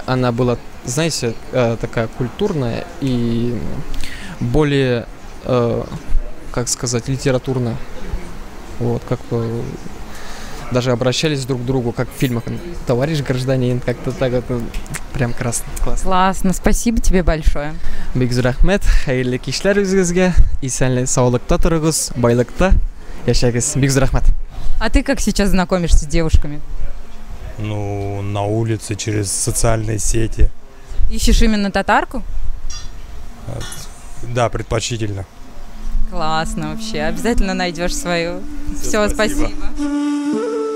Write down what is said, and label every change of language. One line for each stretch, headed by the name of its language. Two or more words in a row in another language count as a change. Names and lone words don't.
Russian: Она была, знаете, такая культурная и более, как сказать, литературная. Вот, как даже обращались друг к другу, как в фильмах. Товарищ гражданин, как-то так вот, прям классно. Классно, спасибо тебе большое.
Tatar: Бигз рахмет, хайырлы кишләр үзегезгә, исәнлек, саулыкта торыгыз, байлыкта яшәгез. Бигз рахмет.
Russian: А ты как сейчас знакомишься с девушками? На улице, через социальные сети. Ищешь именно татарку? Да, предпочтительно. Классно вообще, обязательно найдешь свою. Все, спасибо.